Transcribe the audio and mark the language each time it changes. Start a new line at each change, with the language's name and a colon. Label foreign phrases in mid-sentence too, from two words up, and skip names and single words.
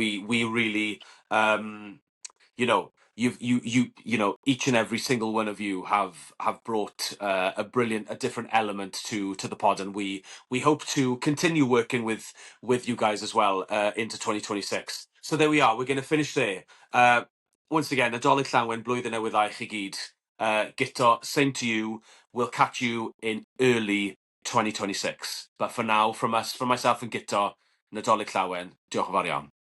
English: We really each and every single one of you have brought a different element to the pod, and we hope to continue working with you guys as well into 2026. So there we are. We're going to finish there. Once again,
Welsh: Nadolig Llawen, blwyddyn newydd dda i chi gyd.
English: Guto, same to you. We'll catch you in early 2026. But for now, from myself and Guto,
Welsh: Nadolig Llawen, diolch yn fawr iawn.